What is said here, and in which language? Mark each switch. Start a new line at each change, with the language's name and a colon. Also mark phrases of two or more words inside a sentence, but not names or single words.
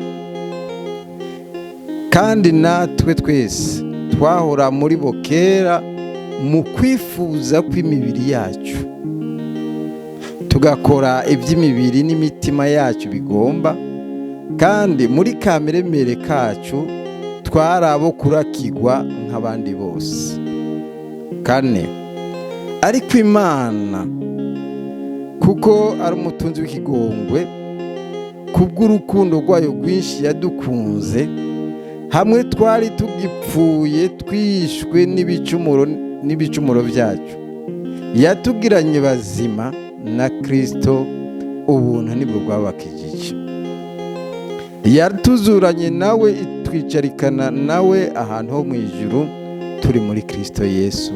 Rundi: kandi natwe twese twahora muri bo kera mu kwifuza kw'imibiri yacu tugakora iby'imibiri n'imitima yacu bigomba kandi muri kameremere kacu twari abo kurakigwa nk'abandi bose. 4 ariko Imana kuko ari umutunzi w'ikigongwe kubw'urukundo rwayo rwinshi yadukunze hamwe twari tugipfuye twishwe n'ibicumuro byacu yatugiranye bazima na Kristo ubuntu nibwo bwabakijije yatuzuranye nawe itwicarikana nawe ahantu ho mu ijuru turi muri Kristo Yesu.